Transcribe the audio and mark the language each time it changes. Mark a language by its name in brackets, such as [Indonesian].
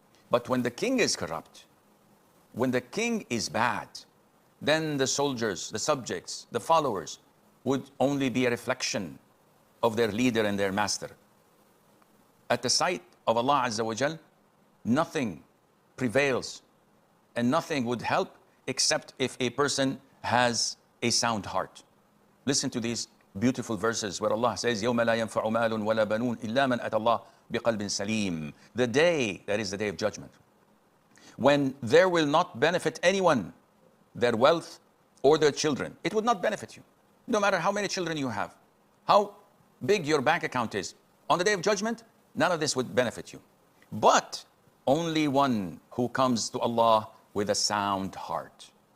[English] But when the king is corrupt, when the king is bad, then the soldiers, the subjects, the followers would only be a reflection of their leader and their master. At the sight of Allah Azza wa Jal, nothing prevails and nothing would help except if a person has a sound heart. Listen to these beautiful verses where Allah says, [Arabic] يَوْمَ لَا يَنْفَعُ مَالٌ وَلَا بَنُونَ إِلَّا مَنْ أَتَى اللَّهَ بِقَلْبٍ-Salim. [English] The day, that is the day of judgment, when there will not benefit anyone their wealth or their children. It would not benefit you, no matter how many children you have, how big your bank account is. On the day of judgment, none of this would benefit you. But only one who comes to Allah with a sound heart.